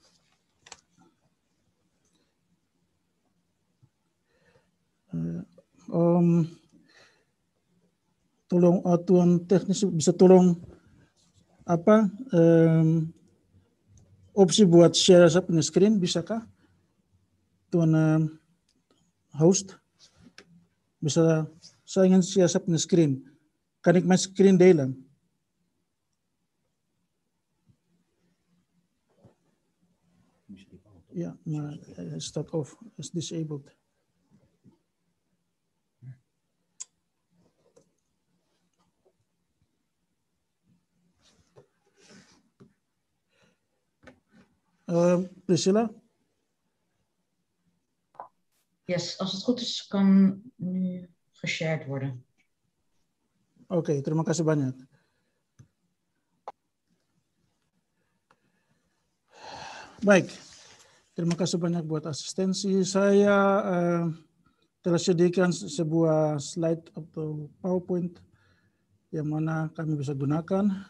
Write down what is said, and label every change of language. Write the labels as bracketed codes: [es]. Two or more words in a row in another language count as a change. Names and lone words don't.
[id] Tolong Tuan teknis bisa tolong opsi buat share saya punya screen, bisakah Tuan host? Bisa, saya ingin share saya punya screen. [en] Connect my screen Daylan. Yeah, start off is disabled. Priscilla? [nl] Yes, als het goed is, kan nu geshared worden. [id] Oké, terima kasih banyak. Baik, terima kasih banyak buat asistensi. Saya telah sediakan sebuah slide atau PowerPoint yang mana kami bisa gunakan.